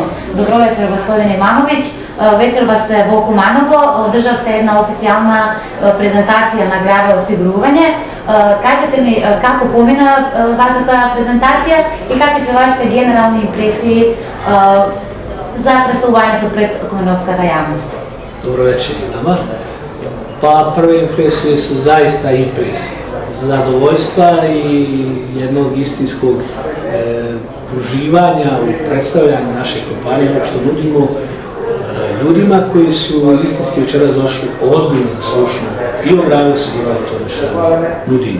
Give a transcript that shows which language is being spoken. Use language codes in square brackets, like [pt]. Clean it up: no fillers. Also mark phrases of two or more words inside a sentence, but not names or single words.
[mk] Добро вечер, господин Ивановиќ. Вечерва сте во Куманово, одржавте една официјална презентација на Граве осигурување. Кажете ми како помина вашата презентација и какви се вашите генерални импресии за представувањето пред кумановската јавност? Добро вечер и nama. [sr] Pa prve impresije su zaista impresije, zadovoljstva i jednog istinskog uživanja u predstavljanju naše kompanije, ono što nudimo ljudima koji su istinski večeras došli ozbiljno da slušaju i o Grave osiguranja tome što nudimo.